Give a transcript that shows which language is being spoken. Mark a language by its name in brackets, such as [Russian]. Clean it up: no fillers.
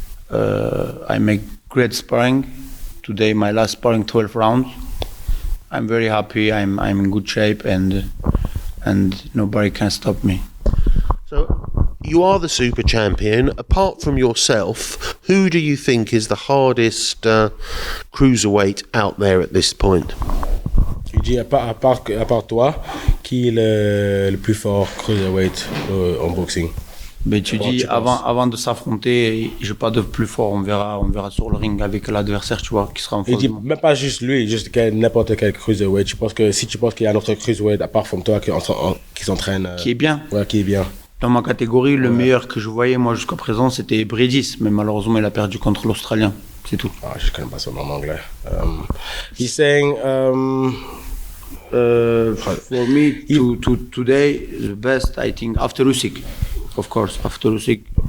[English] I make great sparring. Today my last sparring 12 rounds. I'm very happy. I'm in good shape, and nobody can stop me. So you are the super champion. Apart from yourself, who do you think is the hardest cruiserweight out there at this point? [French] Il dit, à part toi, qui est le plus fort cruiserweight en boxing? Mais tu dis, avant de s'affronter, je pas de plus fort, on verra sur le ring avec l'adversaire, tu vois, qui sera en face. Il dit, même pas juste lui, juste n'importe quel cruiserweight. Je pense que si tu penses qu'il y a un autre cruiserweight, à part from toi, qui s'entraîne... Qui est bien. Ouais, qui est bien. Dans ma catégorie, le meilleur que je voyais, moi, jusqu'à présent, c'était Bredis, mais malheureusement, il a perdu contre l'Australien. C'est tout. Ah, je connais pas son nom en anglais. [English] He's saying... For me, today, the best, I think, after Usyk. Of course, after Usyk.